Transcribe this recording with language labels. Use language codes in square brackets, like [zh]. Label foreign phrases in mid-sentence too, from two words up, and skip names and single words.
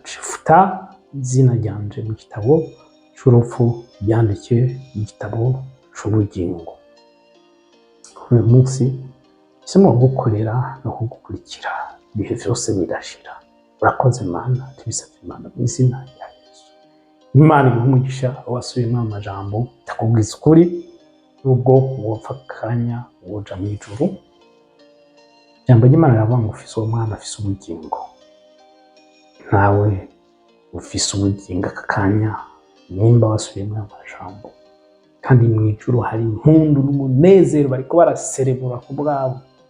[rn] Futa izina ryanje mu gitabo cy'urupfu, ryandike mu gitabo cy'ubugingo. Uyu munsi isimo gukorera no kugukurikira ibihe byose bidashira. Urakoze Mana, tubisabye Imana mu izina rya Yesu. Imana iguhe umugisha wasubiyemo amajambo takubwiza ukuri nubwo wapfa akanya woja mu ijuru. Ijambo ry'Imana riravuga ngo ufise uwo mwana afise ubugingo. Nawe ufise ubugingo aka kanya nimba wasubiyemo amajambo, kandi mu ijuru hari impundu n'umunezero bariko baraserebura ku bwabo.